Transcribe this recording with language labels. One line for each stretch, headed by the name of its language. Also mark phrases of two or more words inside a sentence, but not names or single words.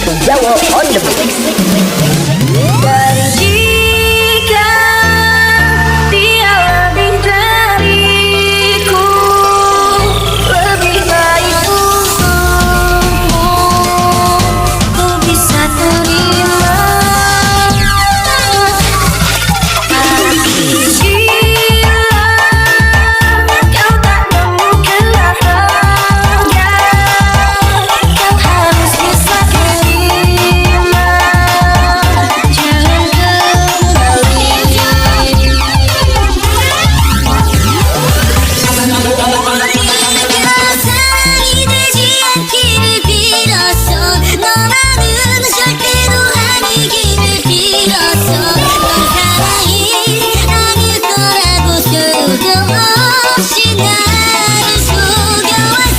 English: Jawo on the beat.
Indonesian: Jika dia lebih dariku, lebih baik untukmu, ku bisa terima. Tapi bila kau tak menemukan bahagia, kau harus bisa terima. Jangan kembali.
Korean: 사랑이 되지 않기를 빌었어. 너만은 절대로 아니기를 빌었어. 넌 사랑이 아닐 거라고 수도 없이 나를 속여왔어.